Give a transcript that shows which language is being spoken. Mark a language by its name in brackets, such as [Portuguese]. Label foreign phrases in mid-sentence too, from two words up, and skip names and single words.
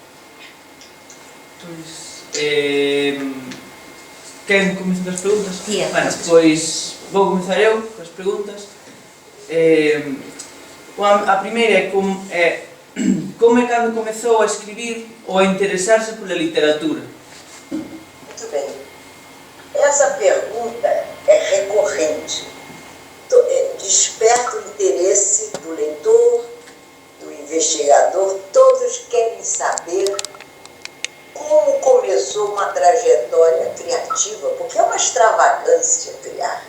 [Galician] Queren comezar as preguntas? Sí, bueno, pois vou comezar eu as preguntas. A primeira é como é cando comezou a escribir ou a interesarse pola literatura? [Portuguese] Muito bem. Essa pergunta é recorrente. Desperta o interesse do leitor, do investigador. Todos querem saber como começou uma trajetória criativa, porque é uma extravagância criar.